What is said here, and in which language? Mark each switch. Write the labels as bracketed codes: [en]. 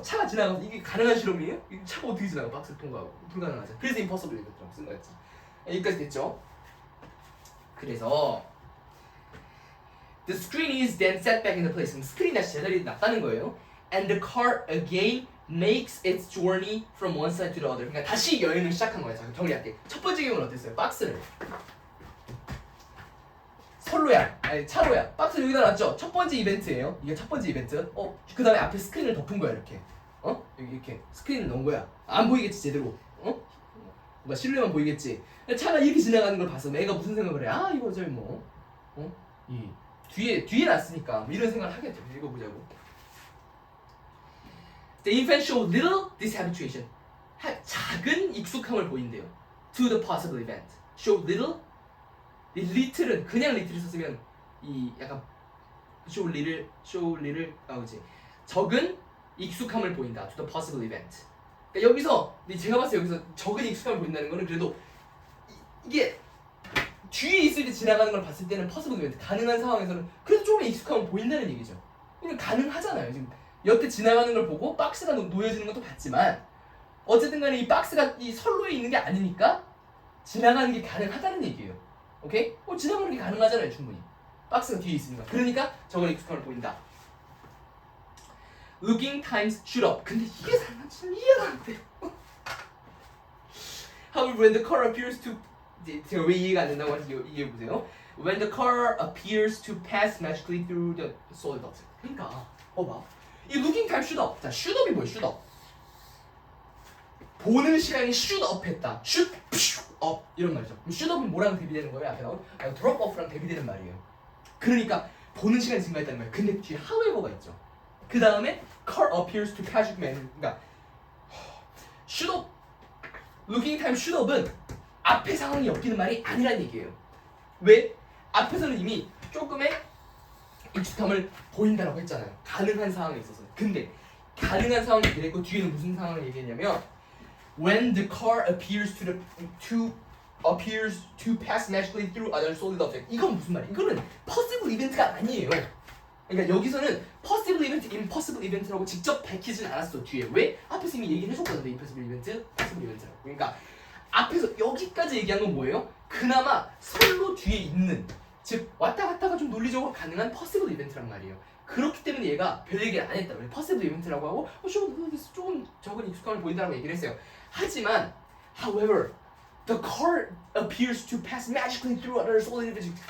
[ko] 차가 지나가서 이게 가능한 실험이에요? 차가 어떻게 지나가? 박스를 통과하고. 불가능하죠. 그래서 impossible event라고 쓴 거였지. 여기까지 됐죠? [en] 그래서 the screen is then set back into place. [ko] 그럼 스크린이 다시 제자리에 놨다는 거예요. [en] And the car again makes its journey from one side to the other. [ko] 그러니까 다시 여행을 시작한 거야. 자, 정리할게. 첫 번째 경우는 어땠어요? 박스를 선로야, 아니 차로야. 박스 여기다 놨죠? 첫 번째 이벤트예요. 이게 첫 번째 이벤트. 그 다음에 앞에 스크린을 덮은 거야 이렇게. 여기 이렇게 스크린을 넣은 거야. 안 보이겠지 제대로. 뭔가 실루엣만 보이겠지. 차가 이렇게 지나가는 걸 봐서 애가 무슨 생각을 해? 아 이거 저기 뭐, 이 뒤에 놨으니까 뭐 이런 생각을 하겠죠. 읽어보자고. [en] The infant showed little dishabituation. [ko] 작은 익숙함을 보인대요. [en] To the possible event. Showed little. [ko] 이 little은 그냥 little을 썼으면 이 약간 show little 그지. 적은 익숙함을 보인다. [en] To the possible event. [ko] 그러니까 여기서 제가 봤을 때 여기서 적은 익숙함을 보인다는 거는 그래도 이게 뒤에 있을 때 지나가는 걸 봤을 때는 possible event 가능한 상황에서는 그래도 조금 익숙함을 보인다는 얘기죠. 그러니까 가능하잖아요. 지금 여태 지나가는 걸 보고 박스가 놓여지는 것도 봤지만 어쨌든 간에 이 박스가 이 선로에 있는 게 아니니까 지나가는 게 가능하다는 얘기예요. 오케이? 지나가는 게 가능하잖아요. 충분히. 박스가 뒤에 있으니까. 그러니까 저건 익숙함을 보인다. [en] Looking times shoot up. [ko] 근데 이게 참 이해가 안 돼요. [en] However, when the car appears to [ko] 제가 왜 이해가 안 된다고 하는지 이해해 보세요. [en] When the car appears to pass magically through the solid object. [ko] 그러니까 봐. [en] 이 looking time shoot up. 자, shoot up이 뭐예요? shoot up. [ko] 보는 시간이 shoot up 했다. shoot up 이런 말이죠. shoot up은 뭐랑 대비되는 거예요? 앞에 나온 drop off랑 대비되는 말이에요. 그러니까 보는 시간이 증가했다는 거예요. 근데 뒤에 however가 있죠. 그 다음에 [en] car appears to pass magically. [ko] 그러니까 shoot up, looking time shoot up은 앞에 상황이 엮이는 말이 아니란 얘기예요. 왜? 앞에서는 이미 조금의 익숙함을 보인다라고 했잖아요. 가능한 상황에 있어서. 근데 가능한 상황을 얘기했고 뒤에는 무슨 상황을 얘기했냐면 [en] when the car appears to pass magically through other solid object. [ko] 이건 무슨 말이야? 이거는 possible event가 아니에요. 그러니까 여기서는 possible event, impossible event라고 직접 밝히진 않았어. 뒤에. 왜? 앞에서 이미 얘기를 해줬거든요. [en] impossible event, possible event라고. [ko] 그러니까 앞에서 여기까지 얘기한 건 뭐예요? 그나마 선로 뒤에 있는, 즉 왔다 갔다가 좀 논리적으로 가능한 possible event란 말이에요. 그렇기 때문에 얘가 별 얘기를 안 했다. 왜 possible event라고 하고 조금 적은 익숙함을 보인다고 얘기를 했어요. 하지만 [en] however the car appears to pass magically through other solid objects.